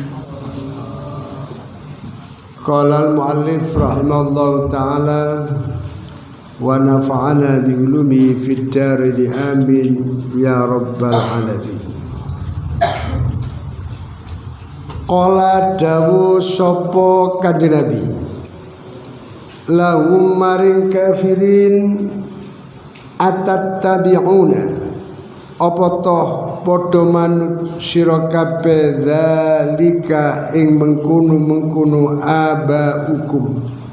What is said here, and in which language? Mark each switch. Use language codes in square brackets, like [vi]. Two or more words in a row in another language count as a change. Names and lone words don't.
[ar] قال المؤلف رحمه الله تعالى ونفعنا بعلومه في الدارين آمين يا رب العالمين. [jv] Qala dawu sapa Kanjeng Nabi lahum maring kafirin atattabi'una apa toh padha manut sira kabeh zalika ing mengkono abaukum